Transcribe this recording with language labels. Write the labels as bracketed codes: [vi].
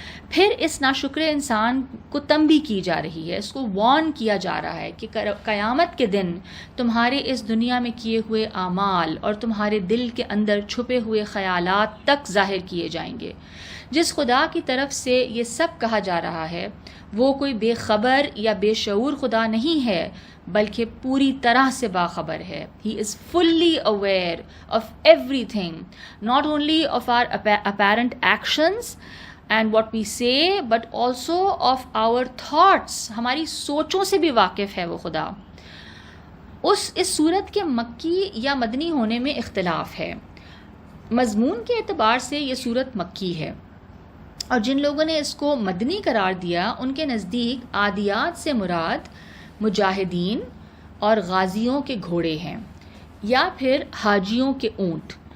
[ur] پھر اس ناشکر انسان کو تنبیہ کی جا رہی ہے، اس کو وارن کیا جا رہا ہے کہ قیامت کے دن تمہارے اس دنیا میں کیے ہوئے اعمال اور تمہارے دل کے اندر چھپے ہوئے خیالات تک ظاہر کیے جائیں گے. جس خدا کی طرف سے یہ سب کہا جا رہا ہے وہ کوئی بے خبر یا بے شعور خدا نہیں ہے، بلکہ پوری طرح سے باخبر ہے. [en] He is fully aware of everything, not only of our apparent actions and what we say, but also of our thoughts. [ur] ہماری سوچوں سے بھی واقف ہے وہ خدا. اس صورت کے مکی یا مدنی ہونے میں اختلاف ہے. مضمون کے اعتبار سے یہ صورت مکی ہے، اور جن لوگوں نے اس کو مدنی قرار دیا ان کے نزدیک عادیات سے مراد مجاہدین اور غازیوں کے گھوڑے ہیں، یا پھر حاجیوں کے اونٹ.